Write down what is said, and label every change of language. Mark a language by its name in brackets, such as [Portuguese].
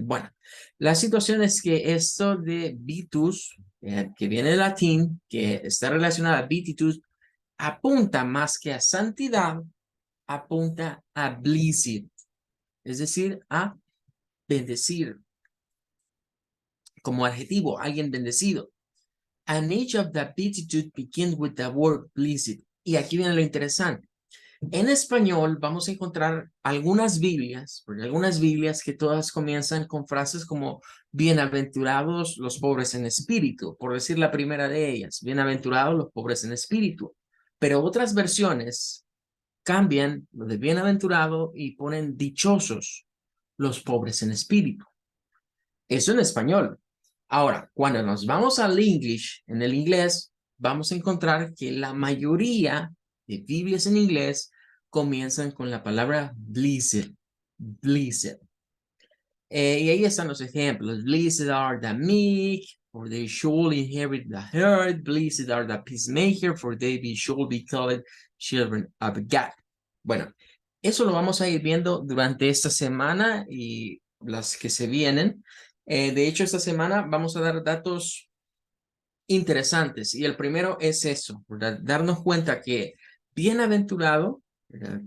[Spanish] Bueno, la situación es que esto de vitus, que viene del latín, que está relacionada a vititus, apunta más que a santidad, apunta a blessed, es decir, a bendecir, como adjetivo, alguien bendecido. [English] And each of the beatitudes begins with the word blessed. [Spanish] Y aquí viene lo interesante. En español vamos a encontrar algunas Biblias, porque algunas Biblias que todas comienzan con frases como bienaventurados los pobres en espíritu, por decir la primera de ellas, bienaventurados los pobres en espíritu. Pero otras versiones cambian lo de bienaventurado y ponen dichosos los pobres en espíritu. Eso en español. Ahora, cuando nos vamos al English, en el inglés, vamos a encontrar que la mayoría de Biblias en inglés comienzan con la palabra blessed, blessed. Y ahí están los ejemplos. [English] Blessed are the meek, for they shall inherit the earth. Blessed are the peacemaker, for they shall be called children of God. [Spanish] Bueno, eso lo vamos a ir viendo durante esta semana y las que se vienen. De hecho, esta semana vamos a dar datos interesantes y el primero es eso, ¿verdad? Darnos cuenta que bienaventurado, ¿verdad?